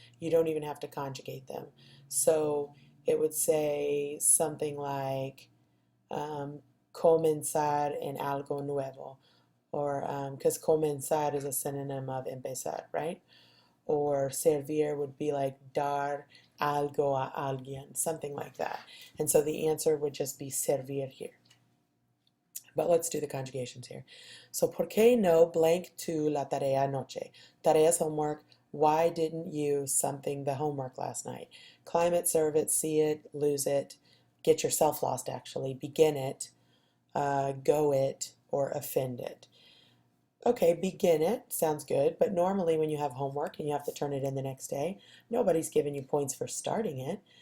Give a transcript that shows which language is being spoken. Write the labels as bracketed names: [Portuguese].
[English] You don't even have to conjugate them. So it would say something like, [Spanish] comenzar en algo nuevo, [English] or because comenzar is a synonym of empezar, right? Or servir would be like [Spanish] dar algo a alguien, [English] something like that. And so the answer would just be servir here. But let's do the conjugations here. [Spanish] So, ¿por qué no [English] blank to [Spanish] la tarea anoche? [English] Tarea's homework. Why didn't you something the homework last night? Climb it, serve it, see it, lose it, get yourself lost actually, begin it, go it, or offend it. Okay, begin it. Sounds good. But normally when you have homework and you have to turn it in the next day, nobody's giving you points for starting it.